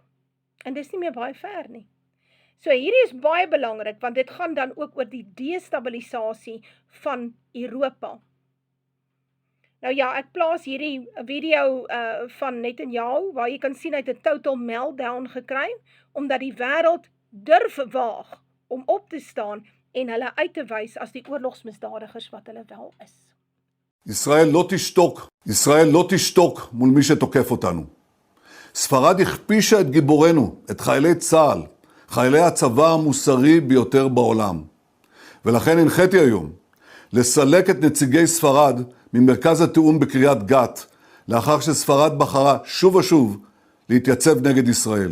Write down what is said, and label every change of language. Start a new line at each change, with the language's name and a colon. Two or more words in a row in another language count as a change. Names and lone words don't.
Afrikaans: En dis nie meer baie ver nie. So hierdie is baie belangrik, want dit gaan dan ook oor die destabilisasie van Europa. Nou ja, ek plaas hierdie video van Netanyahu, waar jy kan sien hy het 'n
English: total meltdown
Afrikaans: gekry, omdat die wêreld durf waag om op te staan en hulle uit te wys as die oorlogsmisdadigers wat hulle wel is.
Hebrew: ישראל לא תשתוק מול מי שתוקף אותנו. ספרד הכפישה את גיבורנו, את חיילי צה"ל, חיילי הצבא המוסרי ביותר בעולם. ולכן הנחיתי היום לסלק את נציגי ספרד ממרכז התיאום בקריית גת, לאחר שספרד בחרה שוב ושוב להתייצב נגד ישראל.